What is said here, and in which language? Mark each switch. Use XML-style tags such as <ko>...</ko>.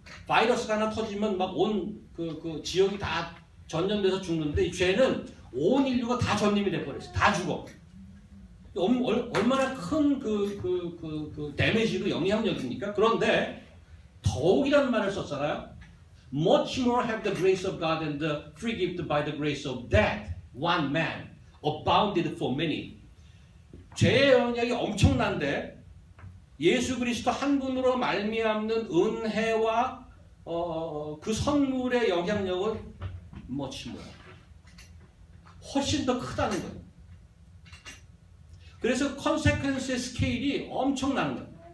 <ko>바이러스가 하나 터지면 막 온 그 지역이 다 전염돼서 죽는데 이 죄는 온 인류가 다 전염이 돼버렸어요. 다 죽어. 얼마나 큰 그 데미지로 영향력입니까? 그런데 더욱이라는 말을 썼잖아요.</ko> <en>Much more have the grace of God and the free gift by the grace of that one man abounded for many.</en> <ko>죄의 영향이 엄청난데 예수 그리스도 한 분으로 말미암는 은혜와 그 선물의 영향력은</ko> <en>much more.</en> <ko>훨씬 더 크다는 거예요. 그래서 컨세퀀스의 스케일이 엄청나는 거예요.</ko>